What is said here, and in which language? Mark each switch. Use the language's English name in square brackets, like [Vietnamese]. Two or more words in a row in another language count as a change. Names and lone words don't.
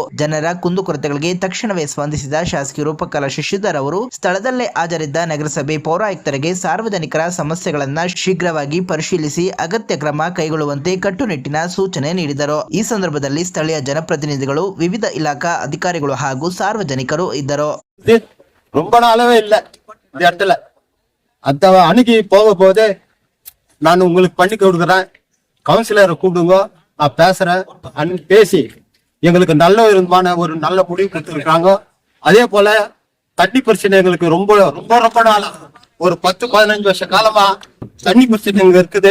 [Kannada] ಜನರ ಕುಂದುಕೊರತೆಗಳಿಗೆ ತಕ್ಷಣವೇ ಸ್ಪಂದಿಸಿದ ಶಾಸಕಿ ರೂಪಕಲಾ ಶಶಿಧರ್ ಅವರು ಸ್ಥಳದಲ್ಲೇ ಹಾಜರಿದ್ದ ನಗರಸಭೆ ಪೌರಾಯುಕ್ತರಿಗೆ ಸಾರ್ವಜನಿಕರ ಸಮಸ್ಯೆಗಳನ್ನ ಶೀಘ್ರವಾಗಿ ಪರಿಶೀಲಿಸಿ ಅಗತ್ಯ ಕ್ರಮ ಕೈಗೊಳ್ಳುವಂತೆ ಕಟ್ಟುನಿಟ್ಟಿನ ಸೂಚನೆ ನೀಡಿದರು. ಈ ಸಂದರ್ಭದಲ್ಲಿ ಸ್ಥಳೀಯ ಜನಪ್ರತಿನಿಧಿಗಳು, ವಿವಿಧ ಇಲಾಖಾ ಅಧಿಕಾರಿಗಳು ಹಾಗೂ ಸಾರ್ವಜನಿಕರು ಇದ್ದರು. [Tamil] ரொம்ப நாளாவே இல்ல இந்த இடத்துல அந்த அணுகி போகும்போது நான் உங்களுக்கு பண்ணி கொடுக்குறேன், கவுன்சிலரை கூப்பிடுங்க, நான் பேசுறேன் பேசி எங்களுக்கு நல்ல விதமான ஒரு நல்ல முடிவு கொடுத்துருக்காங்க. அதே போல தண்ணி பிரச்சனை எங்களுக்கு ரொம்ப ரொம்ப ரொம்ப நாளா ஒரு 10-15 வருஷ காலமா தண்ணி பிரச்சனை எங்க இருக்குது.